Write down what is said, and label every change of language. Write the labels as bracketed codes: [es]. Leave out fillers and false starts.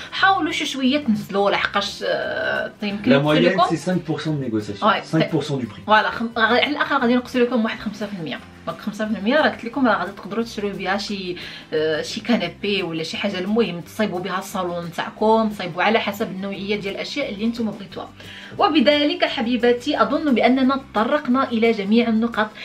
[ar] حاولوا شي شويه تنزلوا لحقاش يمكن [fr] لا موين سي 5% de négociation 5% du prix. [ar] فوالا على الاخر غادي نقصوا لكم واحد 5%. دونك 5% راه قلت لكم راه غادي تقدروا تشريو بها شي كنابي ولا شي حاجه المهم تصايبوا بها الصالون نتاعكم، تصايبوا على حسب النوعيه ديال الاشياء اللي نتوما بغيتوها. وبذلك حبيباتي اظن باننا تطرقنا الى جميع النقط.